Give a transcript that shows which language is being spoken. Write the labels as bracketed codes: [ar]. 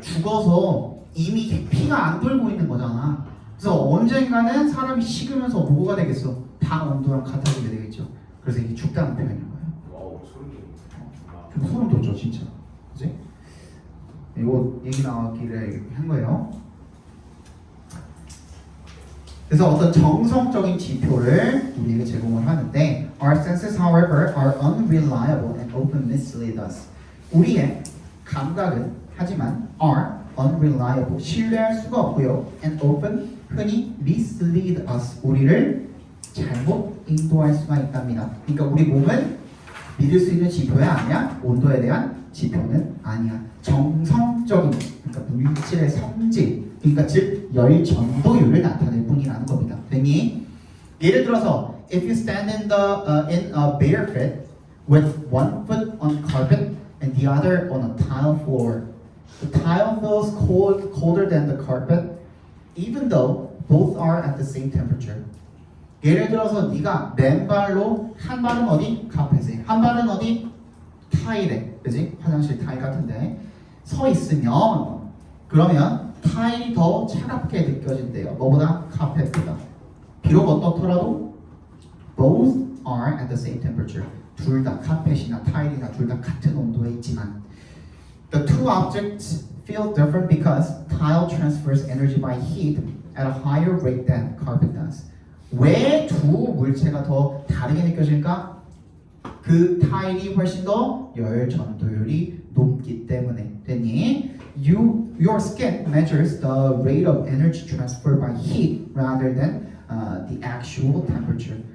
[ko] 죽어서 이미 피가 안 돌고 있는 거잖아. 그래서 언젠가는 사람이 식으면서 뭐가 되겠어? 방 온도랑 같아지게 되겠죠. 그래서 이게 죽다는 표현인 거예요. 와우 소름 돋네. 좀 소름 돋죠, 진짜. 그지? 이거 얘기 나왔길래 한 거예요. 그래서 어떤 정성적인 지표를 우리에게 제공을 하는데 [en] Our senses, however, are unreliable and often mislead us. [ko] 우리의 감각은 하지만 [en] are unreliable, [ko] 신뢰할 수가 없고요. [en] and often, [ko] 흔히 [en] mislead us, [ko] 우리를 잘못 인도할 수가 있답니다. 그러니까 우리 몸은 믿을 수 있는 지표야 아니야? 온도에 대한 지표는 아니야. 정성적인, 그러니까 물질의 성질, 그러니까 즉 열전도율을 나타낼 뿐이라는 겁니다. 됐니? 예를 들어서 [en] if you stand in a bare fit with one foot on carpet and the other on a tile floor, the tile feels colder than the carpet, even though both are at the same temperature. [ko] 예를 들어서 네가 맨발로 한 발은 어디? 카펫에, 한 발은 어디? 타일에, 그지? 화장실 타일 같은데 서 있으면 그러면 타일이 더 차갑게 느껴진대요. 뭐보다? 카펫보다. 비록 어떻더라도 [en] both are at the same temperature. [ko] 둘 다 카펫이나 타일이나 둘 다 같은 온도에 있지만 [en] the two objects feel different because tile transfers energy by heat at a higher rate than carpet does. [ko] 왜 두 물체가 더 다르게 느껴질까? 그 타일이 훨씬 더 열 전도율이 높기 때문에. 됐니? [en] Your skin measures the rate of energy transfer by heat rather than the actual temperature.